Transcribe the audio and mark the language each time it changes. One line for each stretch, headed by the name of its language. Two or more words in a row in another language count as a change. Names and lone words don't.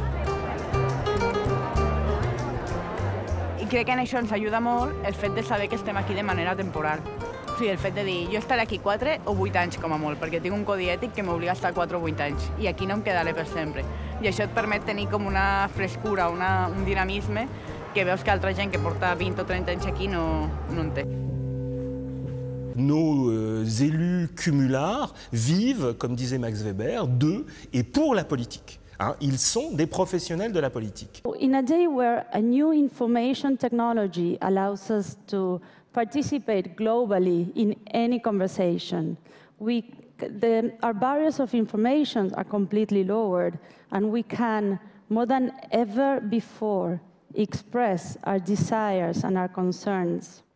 Catalan: I crec que en això ens ajuda molt el fet de saber que estem aquí de manera temporal. O sigui, el fet de dir, jo estaré aquí 4 o 8 anys com a molt, perquè tinc un codi ètic que m'obliga a estar 4 o 8 anys, i aquí no em quedaré per sempre. I això et permet tenir com una frescura, un dinamisme, que veus que altra gent que porta 20 o 30 anys aquí no en té.
French: Nos élus cumulards vivent, comme disait Max Weber, de et pour la politique. Ils sont des professionnels de la politique.
English: In a day where a new information technology allows us to participate globally in any conversation, our barriers of information are completely lowered, and we can, more than ever before, express our desires and our concerns.